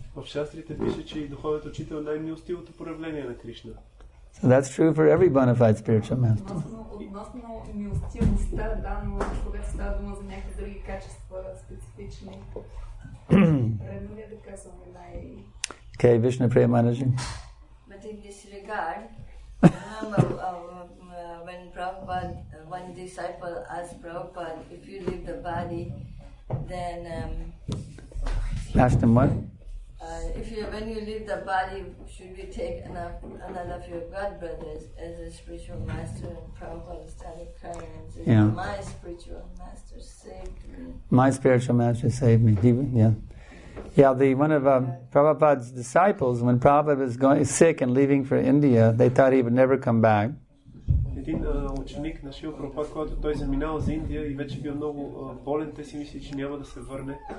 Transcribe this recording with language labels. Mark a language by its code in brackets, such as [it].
[bg] В шастрите пише, че и духовният учител е най-милостивото проявление на Кришна. [en] So that's true for every bona fide spiritual master. [bg] Относно милостивостта, да, но когато става дума за някакви други качества специфични, редно ли е да казваме [en] Okay, Vishnu Premanaji. But in this regard, remember when Prabhupada, one disciple asked Prabhupada, if you leave the body, then Asked him what? when you leave the body, should we take another of your god brothers as a spiritual master? And Prabhupada started crying and said, Yeah. my spiritual master saved me. My spiritual master saved me. One of Prabhupada's disciples, when Prabhupada was going sick and leaving for India, they thought he would never come back. [bg] Един ученик на Шрила Прабхупад, когато той заминал за Индия и вече бил много болен, те си мисли, че няма да се върне.